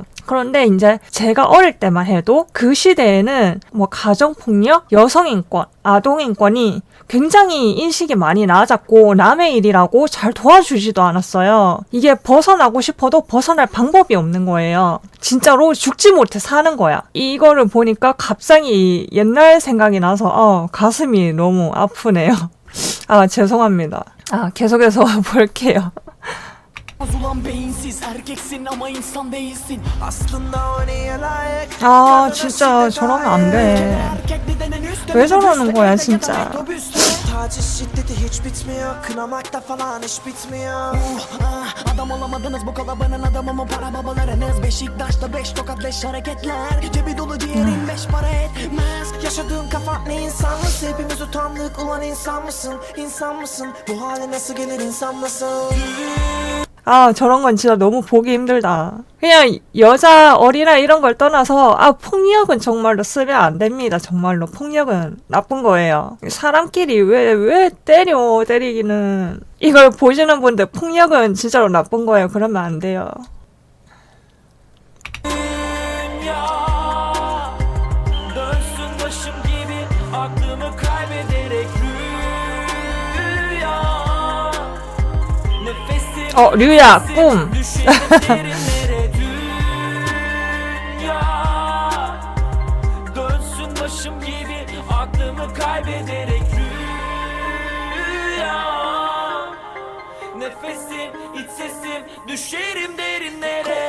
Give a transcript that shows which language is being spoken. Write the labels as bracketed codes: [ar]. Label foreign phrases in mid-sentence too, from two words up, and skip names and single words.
[ko] 그런데 이제 제가 어릴 때만 해도 그 시대에는 뭐 가정폭력, 여성인권, 아동인권이 굉장히 인식이 많이 낮았고 남의 일이라고 잘 도와주지도 않았어요. 이게 벗어나고 싶어도 벗어날 방법이 없는 거예요. 진짜로 죽지 못해 사는 거야. 이거를 보니까 갑자기 옛날 생각이 나서 가슴이 너무 아프네요. 죄송합니다. 계속해서 볼게요. [tr] Ulan beyinsiz erkeksin ama insan değilsin. Aslında o niye layık? [ko] 진짜 저러면 안 돼. 왜 저러는 거야 진짜. [tr] Taciz şiddeti hiç bitmiyor. Kınamakta falan iş bitmiyor. Adam olamadınız bu kalabalığın adamı mı para babalarınız? Beşiktaş'ta 5 tokat leş hareketler. Cebi dolu diğerin 5 para etmez. Yaşadığın kafa ne insanlısı? Hepimiz utandık ulan insan mısın? İnsan mısın? Bu hale nasıl gelir insan nasıl? [ko] 저런 건 진짜 너무 보기 힘들다. 그냥 여자 어리라 이런 걸 떠나서 폭력은 정말로 쓰면 안 됩니다. 정말로 폭력은 나쁜 거예요. 사람끼리 왜 때리기는. 이걸 보시는 분들 폭력은 진짜로 나쁜 거예요. 그러면 안 돼요. [tr] Dönsün başım gibi aklımı kaybederek rüya. Nefesim [ko] 류야 꿈. [tr] derinlere dünya. Dönsün başım gibi aklımı kaybederek rüya. Nefesim, iç sesim, düşerim derinlere.